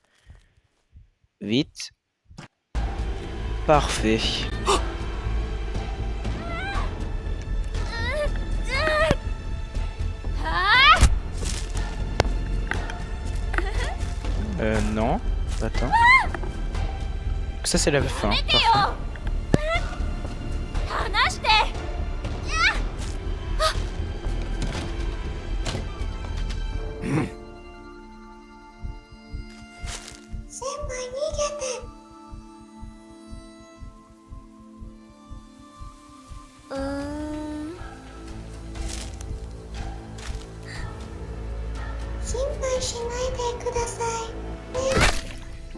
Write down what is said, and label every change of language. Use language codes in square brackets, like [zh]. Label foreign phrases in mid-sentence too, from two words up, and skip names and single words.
[fr] Vite. Parfait. Non. Attends. Ça, c'est la fin. Parfait. [ja] 離して 先輩逃げて心配しないでくださいね